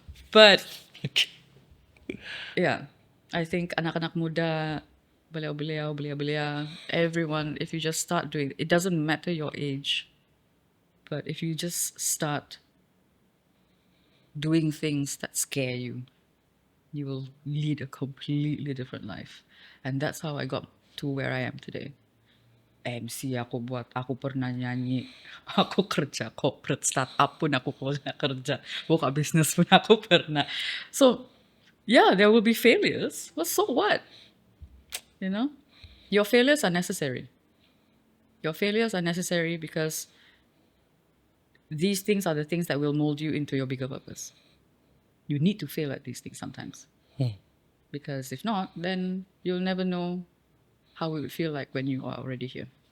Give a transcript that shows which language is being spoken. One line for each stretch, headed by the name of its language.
English: But yeah, I think
Malay: anak-anak muda, beliau-beliau,
English: everyone, if you just start doing it, doesn't matter your age, but if you just start doing things that scare you, you will lead a completely different life. And that's how I got to where I am today.
Malay: MC aku buat, aku pernah nyanyi, aku kerja corporate startup pun aku pernah kerja, buka bisnis pun aku pernah.
English: So yeah, there will be failures, but so what? You know, your failures are necessary. Your failures are necessary because these things are the things that will mold you into your bigger purpose. You need to fail at these things sometimes. Because if not, then you'll never know how it would feel like when you are already here.